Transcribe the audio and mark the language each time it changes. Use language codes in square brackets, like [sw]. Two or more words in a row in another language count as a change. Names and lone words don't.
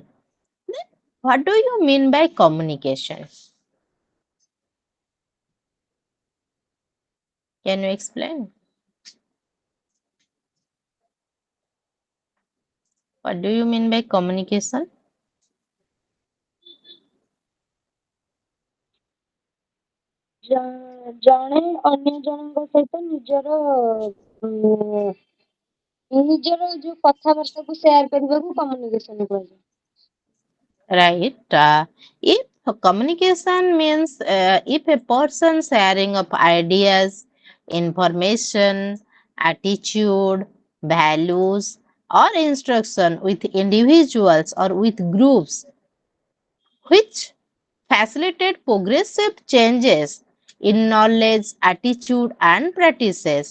[en] What do you mean by communication? Can you explain? What do you mean by communication? [or] ଜଣେ ଅନ୍ୟ ଜଣଙ୍କ ସହିତ ନିଜର ଯୋଉ କଥାବାର୍ତ୍ତାକୁ ସେୟାର କରିବାକୁ କମ୍ୟୁନିକେସନ କୁହାଯାଏ। [en] Right. If communication means if a person sharing of ideas, information, attitude, values, or instruction with individuals or with groups which facilitate progressive changes in knowledge, attitude, and practices.